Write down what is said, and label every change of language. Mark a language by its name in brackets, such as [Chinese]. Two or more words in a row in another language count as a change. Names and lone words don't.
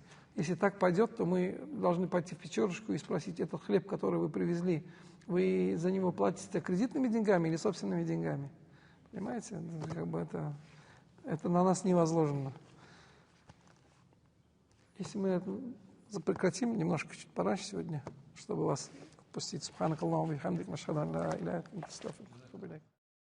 [Russian] Если так пойдет, то мы должны пойти в пятерочку и спросить, этот хлеб, который вы привезли, вы за него платите кредитными деньгами или собственными деньгами? Понимаете? Как бы это на нас не возложено. Если мы это прекратим немножко чуть пораньше сегодня, чтобы вас отпустить. [Arabic] سبحانك اللهم وبحمدك، نشهد أن لا إله إلا أنت، أستغفرك وأتوب إليك.